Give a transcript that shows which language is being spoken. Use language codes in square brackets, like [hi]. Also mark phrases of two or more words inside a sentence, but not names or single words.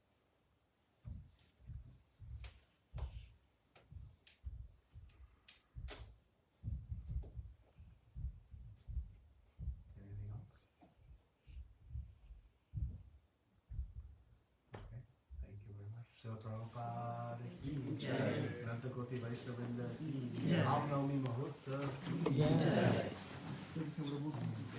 [en] Anything else? Okay, thank you very much. [hi] श्रील प्रभुपाद की जय. नंत कोटि वैष्णववृंद की जय। राम नवमी महोत्सव की जय.